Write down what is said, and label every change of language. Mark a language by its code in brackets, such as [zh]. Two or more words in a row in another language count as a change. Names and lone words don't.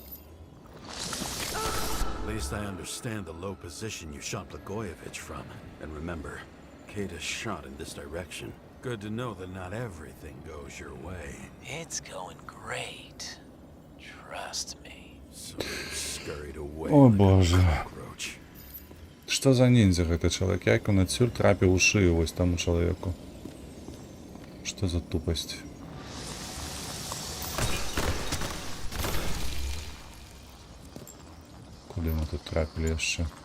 [en] At least I understand the low position you shot Blagojevich from. And remember, Kate is shot in this direction. Good to know that not everything goes your way. It's going great. Trust me. So you scurried away О, like a [be] Боже. [en] cockroach. [be] Што за ніндзя гэты чалавек? Як ён адсюль трапіў у шыю вось таму чалавеку? Што за тупасць? Куды мы тут трапілі яшчэ?